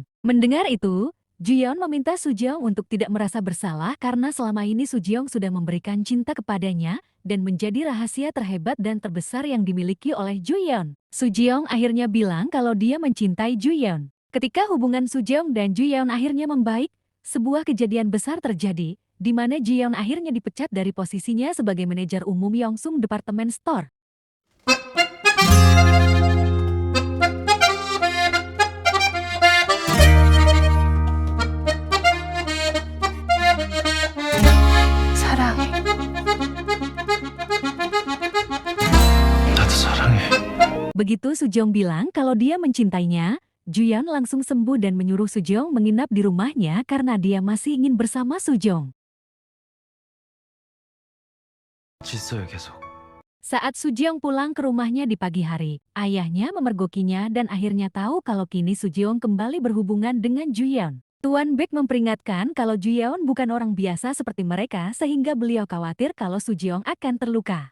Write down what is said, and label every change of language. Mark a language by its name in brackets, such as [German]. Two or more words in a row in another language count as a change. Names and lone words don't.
[Indonesian] Mendengar itu, Ju-yeon meminta Soo-jeong untuk tidak merasa bersalah karena selama ini Soo-jeong sudah memberikan cinta kepadanya dan menjadi rahasia terhebat dan terbesar yang dimiliki oleh Ju-yeon. Soo-jeong akhirnya bilang kalau dia mencintai Ju-yeon. Ketika hubungan Soo-jeong dan Ju-yeon akhirnya membaik, sebuah kejadian besar terjadi, di mana Ju-yeon akhirnya dipecat dari posisinya sebagai manajer umum Yongsung Department Store. [Korean] 사랑해. 나도 사랑해. [Indonesian] Begitu Soo-jeong bilang kalau dia mencintainya, Ju-yeon langsung sembuh dan menyuruh Soo-jeong menginap di rumahnya karena dia masih ingin bersama Soo-jeong. [Korean] 있어요, 계속. [Indonesian] Saat Soo-jeong pulang ke rumahnya di pagi hari, ayahnya memergokinya dan akhirnya tahu kalau kini Soo-jeong kembali berhubungan dengan Ju-yeon. Tuan Baek memperingatkan kalau Ju-yeon bukan orang biasa seperti mereka sehingga beliau khawatir kalau Soo-jeong akan terluka.